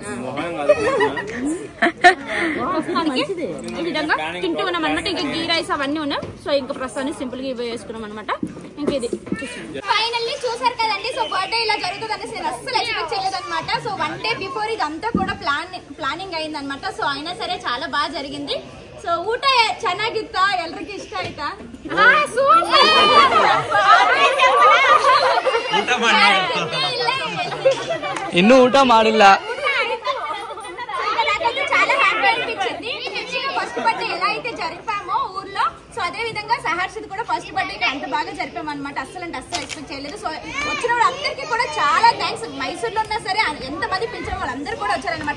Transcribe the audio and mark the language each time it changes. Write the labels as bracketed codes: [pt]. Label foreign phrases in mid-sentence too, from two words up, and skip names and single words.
[te] ఈ విధంగా తింటూ ఉన్నాం అనమాట. ఇంకా గీ రైస్ అవన్నీ ఉన్నాయి. సో ఇంకా ప్రస్తుతానికి సింపుల్ గా ఇవి వేసుకున్నాం అనమాట. ఇంకా ఇది ఫైనల్లీ చూసారు కదండి. సో బర్త్డే ఇలా జరుగుతుంది అనేసి నేను అస్సలు ఎక్స్పెక్ట్ చేయలేదు అనమాట. సో [en] 1 day before [te] ఇదంతా కూడా ప్లానింగ్ అయింది అనమాట. సో అయినా సరే చాలా బాగా జరిగింది. [kn] ಸೊ ಊಟ ಚೆನ್ನಾಗಿತ್ತ? ಎಲ್ರಿಗೂ ಇಷ್ಟ ಆಯ್ತಾ? ಇನ್ನೂ ಊಟ ಮಾಡಿಲ್ಲ. [te] చాలా హ్యాపీ అనిపించింది. ఫస్ట్ బర్త్డే ఎలా అయితే జరిపామో ఊర్లో, సో అదే విధంగా సహర్షిత్ కూడా ఫస్ట్ బర్త్డేకి అంత బాగా జరిపాం అనమాట. అస్సలు అంటే అస్సలు ఎక్స్పెక్ట్ చేయలేదు. సో వచ్చిన వాళ్ళందరికీ కూడా చాలా థ్యాంక్స్. మైసూర్లో ఉన్నా సరే ఎంతమంది పిలిచిన వాళ్ళందరూ కూడా వచ్చారనమాట.